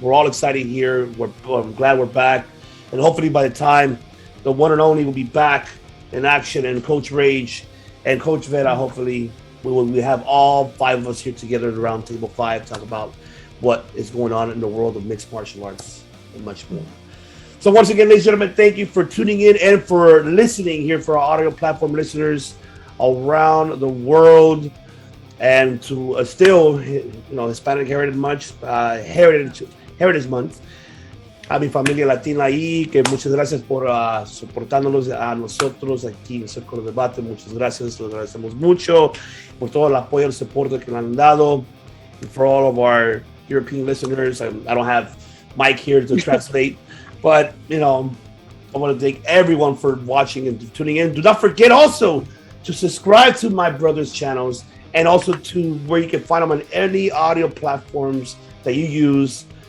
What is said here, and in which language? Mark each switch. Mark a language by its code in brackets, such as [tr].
[en] We're all excited here. I'm glad we're back. And hopefully by the time the one and only will be back in action, and Coach Rage and Coach Vera, hopefully we have all five of us here together at around table 5, talk about what is going on in the world of mixed martial arts and much more. So once again, ladies and gentlemen, thank you for tuning in and for listening here for our audio platform listeners around the world. And to still, Hispanic Heritage Month, [es] a mi familia latina ahí, que muchas gracias por soportándonos a nosotros aquí en el Círculo de Debate. Muchas gracias, lo agradecemos mucho por todo el apoyo y el soporte que nos han dado. [en] And for all of our European listeners, I don't have Mike here to translate, but I want to thank everyone for watching and tuning in. Do not forget also to subscribe to my brother's channels and also to where you can find them on any audio platforms that you use.